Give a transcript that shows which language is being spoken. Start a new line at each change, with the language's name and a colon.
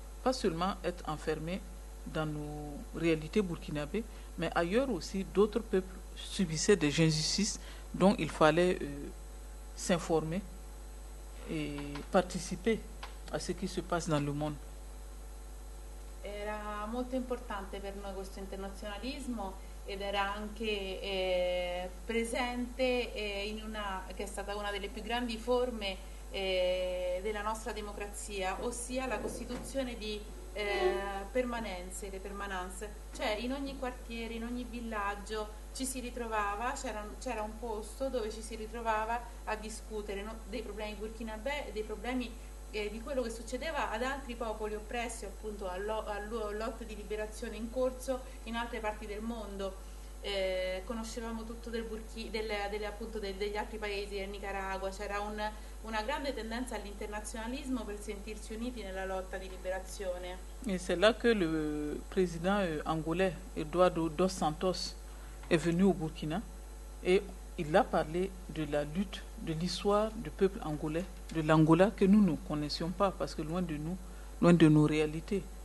French: Pas seulement être enfermés dans nos réalités burkinabées, mais ailleurs aussi, d'autres peuples subissaient des injustices dont il fallait s'informer
Italian: e partecipare
French: a ce qui se passe dans le monde.
Italian: Era molto importante per noi questo internazionalismo, ed era anche presente in una che è stata una delle più grandi forme della nostra democrazia, ossia la costituzione di permanenze, le permananze, cioè in ogni quartiere, in ogni villaggio ci si ritrovava, c'era un posto dove ci si ritrovava a discutere, no, dei problemi burkinabè e dei problemi di quello che succedeva ad altri popoli oppressi, appunto all'otto di liberazione in corso in altre parti del mondo. Conoscevamo tutto del degli altri paesi, del Nicaragua, c'era una grande tendenza all'internazionalismo per sentirsi uniti nella lotta di liberazione.
French: Et c'est là que le président angolais Eduardo dos Santos est venu au Burkina et il a parlé de la lutte, de l'histoire du peuple angolais, de l'Angola que nous ne connaissions pas parce que loin de nos réalités.